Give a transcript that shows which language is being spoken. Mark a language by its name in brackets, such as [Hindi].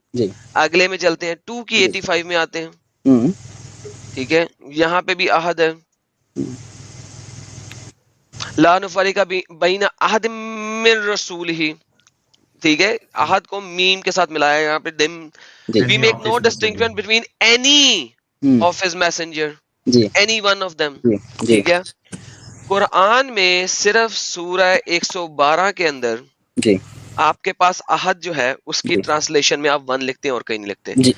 [Urdu] جی اگلے میں چلتے ہیں, 2 کی 85 میں آتے ہیں. ٹھیک ہے, یہاں پہ بھی احد ہے. [Arabic] لا نفرق بین احد من رسولہ. [Urdu] ٹھیک ہے, احد کو میم کے ساتھ ملایا یہاں پہ. [English] We make no distinction between any of his messenger, any one of them. [Urdu] ٹھیک ہے, قرآن میں صرف سورہ 112 کے اندر آپ کے پاس احد جو ہے اس کی ٹرانسلیشن میں آپ 1 لکھتے ہیں اور کہیں نہیں لکھتے.